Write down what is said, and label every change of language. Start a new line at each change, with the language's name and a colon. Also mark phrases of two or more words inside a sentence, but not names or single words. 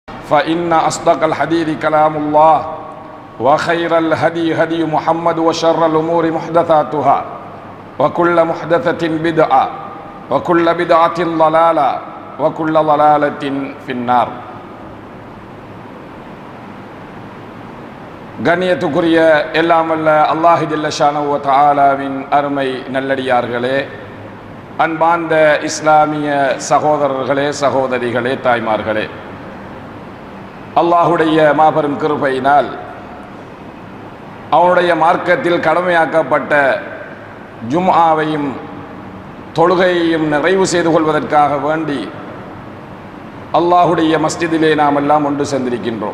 Arabic: فإن أصدق الحديث كلام الله وخير الهدي هدي محمد وشر الأمور محدثاتها وكل محدثة بدعة وكل بدعة ضلالة وكل ضلالة في النار.
Tamil: கண்ணியத்துக்குரிய எல்லாமல்ல
Arabic: الله جل شأنه وتعالى
Tamil: அருமை நல்லடியார்களே, அன்பார்ந்த இஸ்லாமிய சகோதரர்களே, சகோதரிகளே, தாய்மார்களே, அல்லாஹுடைய மாபெரும் கிருபையினால் அவனுடைய மார்க்கத்தில் கடமையாக்கப்பட்ட ஜும்ஆவையும் தொழுகையையும் நிறைவு செய்து கொள்வதற்காக வேண்டி அல்லாஹுடைய மஸ்ஜிதிலே நாம் எல்லாம் ஒன்று சேர்ந்திருக்கின்றோம்.